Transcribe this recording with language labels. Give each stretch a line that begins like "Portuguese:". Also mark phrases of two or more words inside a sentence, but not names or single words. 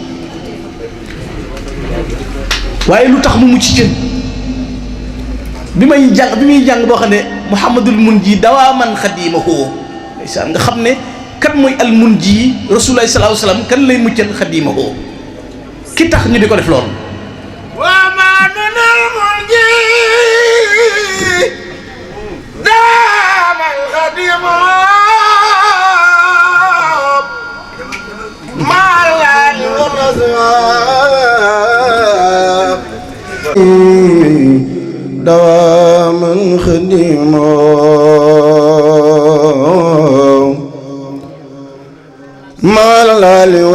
Wolof: waaye lu tax mu mucc ci bi muy jàng boo xam ne Muhammadul Munji
Arabic: دواما خديمه
Wolof: nga xam ne kan mooy
Arabic: المنجي رسول الله صلى الله عليه وسلم
Wolof: kan lay muccal xadiimahu ki tax ñu di ko def loolu wa ma nunal munji
Arabic: دام الخديم مع الآل والأصحاب دواما خديما مع الآل